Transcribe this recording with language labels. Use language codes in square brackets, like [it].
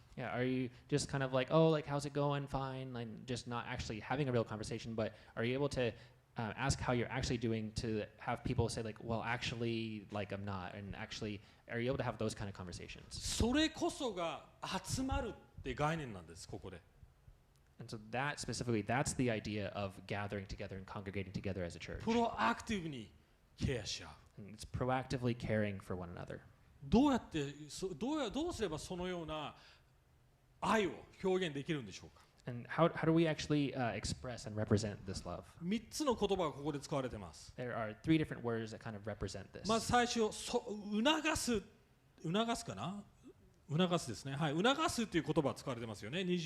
[en] Yeah, are you just kind of like, oh, like how's it going? Fine, like just not actually having a real conversation, but are you able to ask how you're actually doing to have people say like, well, actually, like I'm not, and actually, are you able to have those kind of conversations? [ja] それこそが集まるって概念なんです、ここで。 [en] And so that specifically, that's the idea of gathering together and congregating together as a church. [ja] プロアクティブにケアし合う。 [en] And it's proactively caring for one another. [ja] どうすればそのような愛を表現できるんでしょうか？ [en] And how do we actually express and represent this love? [ja] 3つの言葉がここで使われています。 [en] There are three different words that kind of represent this. [ja] まず最初、促すかな？促すですね。はい、促すっていう言葉が使われてますよね。